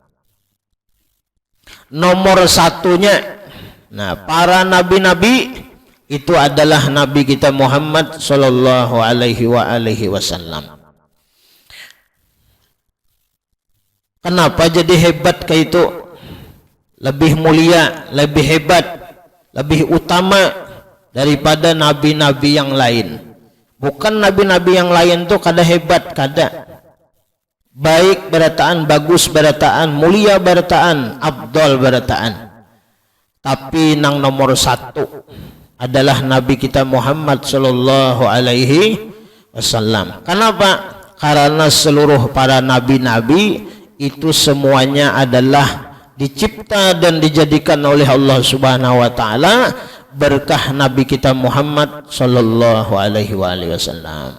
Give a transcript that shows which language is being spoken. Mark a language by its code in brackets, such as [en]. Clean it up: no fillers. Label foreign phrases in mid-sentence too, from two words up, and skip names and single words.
[id] Nomor satunya, nah, para nabi-nabi itu adalah Nabi kita Muhammad [ar] صلى الله عليه وسلم. [id] Kenapa jadi hebat kayak itu? Lebih mulia, lebih hebat, lebih utama daripada nabi-nabi yang lain. [bjn] Bukan nabi-nabi yang lain tuh kada hebat, kada. Baik berataan, bagus berataan, mulia berataan, abdol berataan. Tapi nang nomor satu adalah Nabi kita Muhammad [ar] صلى الله عليه وسلم. [id] Kenapa? Karena seluruh para nabi-nabi itu semuanya adalah dicipta dan dijadikan oleh Allah [ar] سبحانه وتعالى [id] berkah Nabi kita Muhammad [ar] صلى الله عليه وسلم.